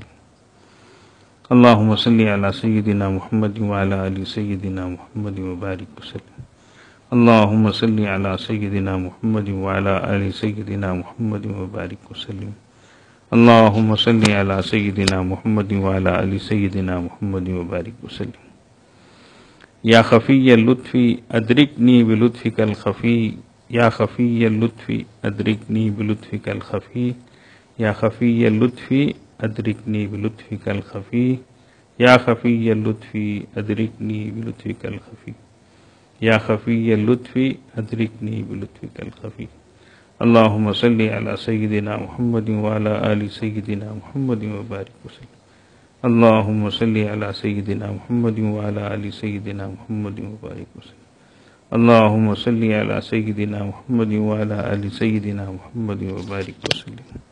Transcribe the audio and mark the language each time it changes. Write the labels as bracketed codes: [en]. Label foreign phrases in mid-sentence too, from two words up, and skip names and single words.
[ar] اللہم صلی علی سیدنا محمد وعلی آل سیدنا محمد وبارک وسلم۔ اللہم صلی علی سیدنا محمد وعلی آل سیدنا محمد وبارک وسلم۔ اللہم صلی علی سیدنا محمد وعلی آل سیدنا محمد وبارک وسلم۔ یا خفی اللطف ادرکنی بلطفک الخفی، یا خفی اللطف ادرکنی بلطفک الخفی، یا خفی اللطف ادرکنی بلطفک الخفی، یا خفی اللطف ادرکنی بلطفک الخفی، یا خفی اللطف ادرکنی بلطفک الخفی۔ اللہم صلی علی سیدنا محمد وعلی آل سیدنا محمد وبارک وسلم۔ اللہم صلی علی سیدنا محمد وعلی آل سیدنا محمد وبارک وسلم۔ اللہم صلی علی سیدنا محمد وعلی آل سیدنا محمد وبارک وسلم۔